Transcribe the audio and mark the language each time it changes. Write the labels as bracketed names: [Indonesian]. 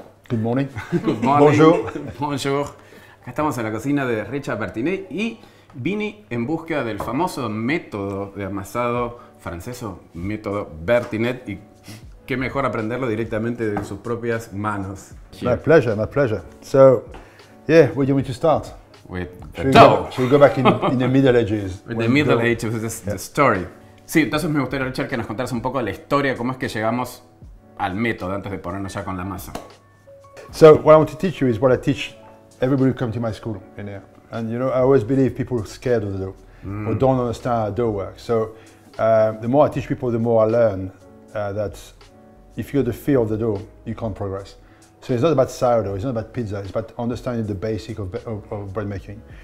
[English] Good morning. Good morning. [French] Bonjour. Bonjour. [Spanish] Acá estamos en la cocina de Richard Bertinet y vine en búsqueda del famoso método de amasado francés o método Bertinet, y qué mejor aprenderlo directamente de sus propias manos. [English] My pleasure, my pleasure. So, yeah, where do you want to start? With the Should dough. we go back in the Middle Ages? With the Middle Ages, the story. [Spanish] Sí, entonces me gustaría, Richard, que nos contaras un poco de la historia, cómo es que llegamos al método antes de ponernos ya con la masa. [English] So, what I want to teach you is what I teach everybody who comes to my school in here. And you know, I always believe people are scared of the dough or don't understand how dough works. So, the more I teach people, the more I learn that if you have the fear of the dough, you can't progress. So it's not about sourdough, it's not about pizza, it's about understanding the basic of bread making.